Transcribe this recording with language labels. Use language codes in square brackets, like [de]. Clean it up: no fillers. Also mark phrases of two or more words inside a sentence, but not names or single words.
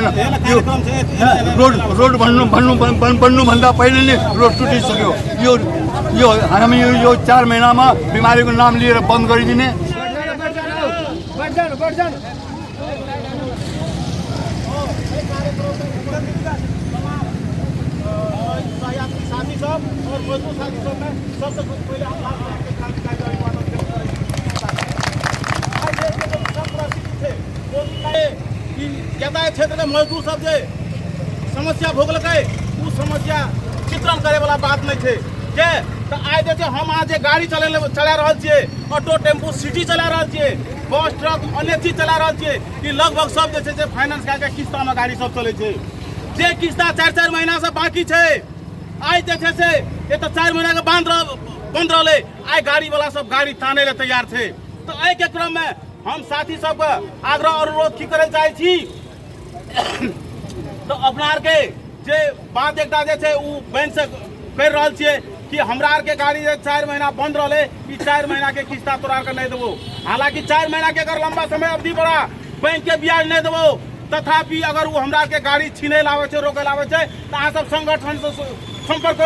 [ne] यो रोड बन्नुभन्दा पहिले नै रोड टुटिसक्यो। यो हामी यो 4 महिनामा बिमारीको नाम लिएर बन्द गरिदिने। [mai] साथी सब और मजदूर साथी सब में सबसे पहले हम यातायात क्षेत्र में मजदूर सब जे समस्या भोगल उ समस्या चित्रण करे वाला बात नहीं थे के तो आइ जे हम आज गाड़ी चला रहा छे, ऑटो टेम्पू सिटी चला रहा छे, बस ट्रक अन्य चीज चला रहा छे कि लगभग सब जे फाइनेंस के किस्ता में गाड़ी सब चले छे। जे किस्ता 4-4 महीना से बाकी छे, आज देखे से ये तो 4 महीना के बंद रहे। आज गाड़ी वाला सब गाड़ी ताने ले तैयार थे। तो आई के क्रम में हम साथी सब आग्रह अनुरोध की करे चाहे छी तो अपना आर के जे बात एकटा जे छे उ बैंक से कर रहल छिए कि हमरा आर के गाड़ी 4 महीना बंद रहे, ई 4 महीना के किस्ता तोरा के नहीं देबो। हालांकि 4 महीना के अगर लंबा समय अवधि बड़ा बैंक के ब्याज नहीं देबो, तथापि अगर वो हमरा के गाड़ी छीने लावे छे, रोके लावे छे तो अहाँ सब संगठन से संपर्क करू।